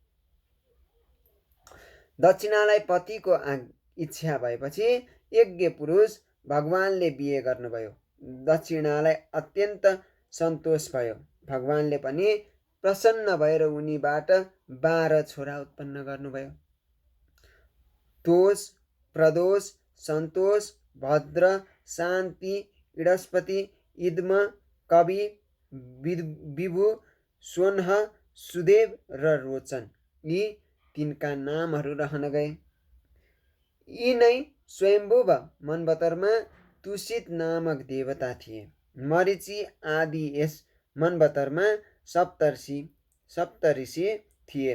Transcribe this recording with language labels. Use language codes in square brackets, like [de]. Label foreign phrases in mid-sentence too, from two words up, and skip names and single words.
[ne] दक्षिणालाई पतिको इच्छा भएपछि यज्ञ पुरुष भगवानले बिहे गर्नुभयो। दक्षिणालाई अत्यन्त सन्तोष भयो। भगवानले पनि प्रसन्न भएर उनीबाट 12 छोरा उत्पन्न गर्नुभयो। तोष, प्रदोष, सन्तोष, भद्र, शान्ति, इडस्पति, इद्म, कवि, विभु, सोन्ह, सुदेव र रोचन यी तिनका नामहरू रहन गए। यी नै स्वयम्भुव मनवतरमा तुषित नामक देवता थिए। मरीचि आदि यस मनवतरमा सप्तऋषि थिए।